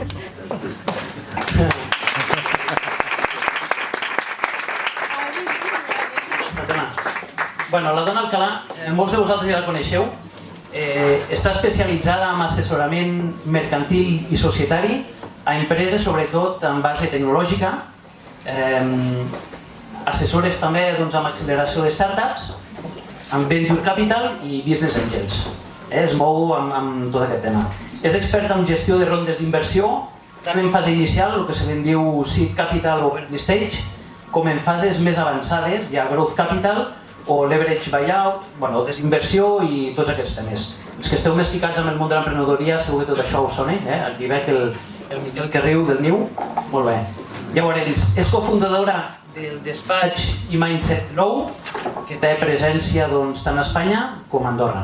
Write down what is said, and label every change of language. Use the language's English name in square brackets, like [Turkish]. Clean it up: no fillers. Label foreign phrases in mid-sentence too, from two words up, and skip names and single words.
[Catalan] La Dona Alcalà, molts de vosaltres ja la coneixeu, està especialitzada en assessorament mercantil i societari a empreses, sobretot en base tecnològica, assessores també amb acceleració de startups, amb [English] venture capital [Catalan] i [English] business angels. [Catalan] Es mou amb tot aquest tema. És experta en gestió de rondes d'inversió, tant en fase inicial, el que se li diu [English] seed capital [Catalan] o [English] early stage, [Catalan] com en fases més avançades, ja [English] growth capital, [Catalan] o [English] leverage buyout, [Catalan] desinversió i tots aquests temes. Els que esteu més ficats en el món de l'emprenedoria segur que tot això us sona, aquí veig el Miquel que riu del niu, molt bé. Llavors, és cofundadora del despatx i Mindset Grow, que té presència tant a Espanya com a Andorra.